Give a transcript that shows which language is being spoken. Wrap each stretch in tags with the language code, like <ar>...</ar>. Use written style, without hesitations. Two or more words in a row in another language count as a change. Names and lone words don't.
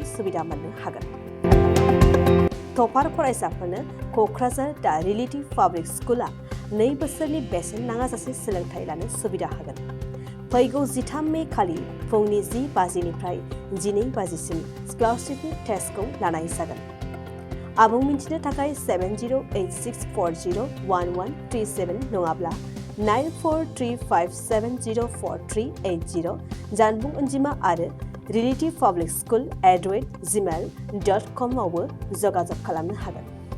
<brx>सुबिदा मोननो हागोन टपार फरायसाफोरनो क'क्राझार दा रिलेटिभ पाब्लिक स्कुला 2 बोसोरनि बेसेन नाङाजासे सोलोंथाय लानो सुबिदा होगोन फैगौ 13 मे खालि फुंनि 10 बाजिनिफ्राय 12 बाजिसिम स्कलारशिपनि टेस्टखौ लानाय जागोन आबुं मिन्थिनो थाखाय 7086401137 नङाब्ला 9435704380 जानबुं अनजिमा आरो relative public school @gmail.com आवबो जगाजग खालामनो हागोन</brx>